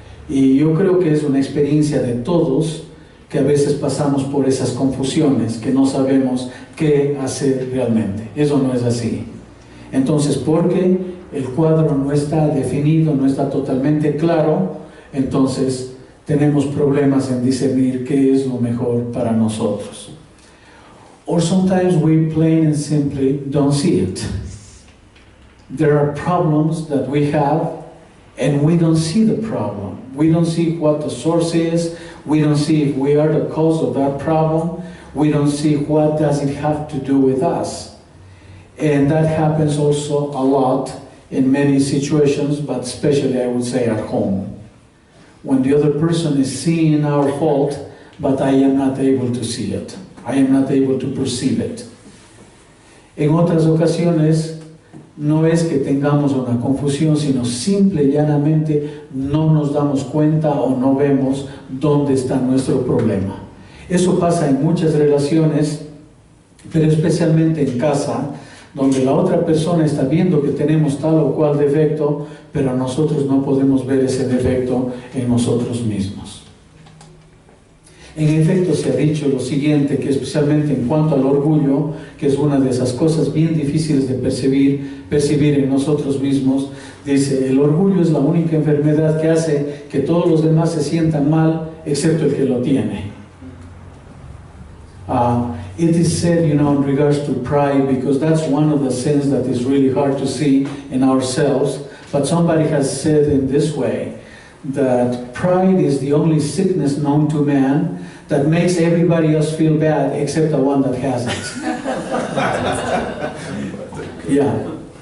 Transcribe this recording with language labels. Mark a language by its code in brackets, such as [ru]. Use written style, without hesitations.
[es] Y yo creo que es una experiencia de todos, que a veces pasamos por esas confusiones, que no sabemos qué hacer realmente. Eso no es así. Entonces, porque el cuadro no está definido, no está totalmente claro, entonces tenemos problemas en discernir qué es lo mejor para nosotros. [en] Or sometimes we plain and simply don't see it. There are problems that we have and we don't see the problem. We don't see what the source is. We don't see if we are the cause of that problem. We don't see what does it have to do with us. And that happens also a lot in many situations, but especially I would say at home. When the other person is seeing our fault, but I am not able to see it. I am not able to perceive it. [es] En otras ocasiones, no es que tengamos una confusión, sino simple y llanamente no nos damos cuenta o no vemos dónde está nuestro problema. Eso pasa en muchas relaciones, pero especialmente en casa, donde la otra persona está viendo que tenemos tal o cual defecto, pero nosotros no podemos ver ese defecto en nosotros mismos. En efecto, se ha dicho lo siguiente, que especialmente en cuanto al orgullo, que es una de esas cosas bien difíciles de percibir en nosotros mismos, dice, el orgullo es la única enfermedad que hace que todos los demás se sientan mal, excepto el que lo tiene. [en] It is said, in regards to pride, because that's one of the sins that is really hard to see in ourselves, but somebody has said in this way, that pride is the only sickness known to man that makes everybody else feel bad except the one that has it. Yeah.